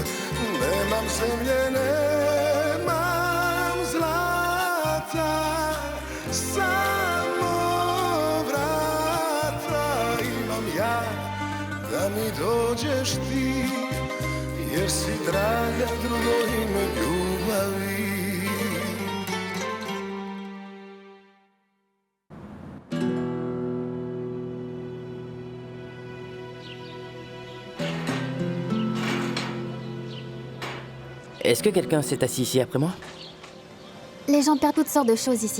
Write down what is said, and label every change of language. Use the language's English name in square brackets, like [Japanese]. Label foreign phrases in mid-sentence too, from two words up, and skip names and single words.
[Croatian] Nemam zemlje, nemam zlata, samo vrata imam ja, da mi dođeš ti, jer si draga drugo ime ljubavi. [French] Est-ce que quelqu'un s'est assis ici après moi? Les gens perdent toutes sortes de choses ici.